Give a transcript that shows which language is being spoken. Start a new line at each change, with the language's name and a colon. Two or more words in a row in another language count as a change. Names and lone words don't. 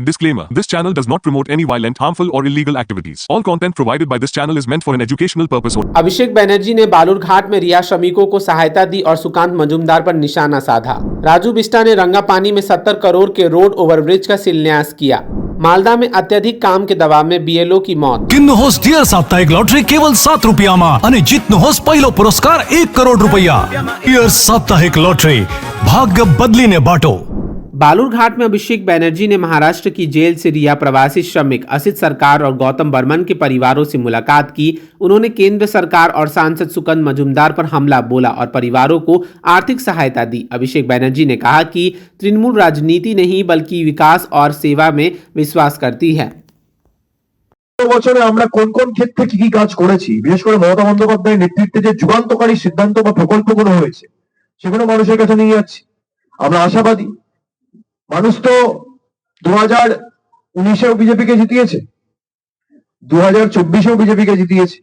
English: Disclaimer. This channel does not promote any violent, harmful or illegal activities. All content provided by this channel is meant for an educational purpose only.
Hindi: अभिषेक बनर्जी ने बालूरघाट में रिहा श्रमिकों को सहायता दी और सुकांत मजूमदार पर निशाना साधा। राजू बिष्टा ने रंगापानी में 70 करोड़ के रोड ओवरब्रिज का शिलान्यास किया। मालदा में अत्यधिक काम के दबाव में बीएलओ की मौत।
Nepali: किन्नुहोस् डियर साप्ताहिक लॉटरी केवल 7 रुपियाँमा अनि जित्नुहोस् पहिलो पुरस्कार 1 करोड़ रुपैयाँ। डियर साप्ताहिक लॉटरी, भाग्य बदलिने बाटो।
Hindi: बालूरघाट में अभिषेक बनर्जी ने महाराष्ट्र की जेल से रिहा प्रवासी श्रमिक असित सरकार और गौतम बर्मन के परिवारों से मुलाकात की। उन्होंने केंद्र सरकार और सांसद सुकांत मजूमदार पर हमला बोला और परिवारों को आर्थिक सहायता दी। अभिषेक बनर्जी ने कहा कि तृणमूल राजनीति नहीं बल्कि विकास और सेवा में विश्वास करती है।
Bangla: বছরে আমরা কোন কোন ক্ষেত্রে কি কি কাজ করেছি, বিশেষ করে মমতা বন্দ্যোপাধ্যায়ের নেতৃত্বে যে যুগান্তকারী সিদ্ধান্ত বা প্রকল্পগুলো হয়েছে সেগুলো মানুষের কাছে নিয়ে যাচ্ছি। আমরা আশাবাদী। মানুষ তো 2019-এও বিজেপিকে জিতিয়েছে, 2024-এও বিজেপিকে জিতিয়েছে।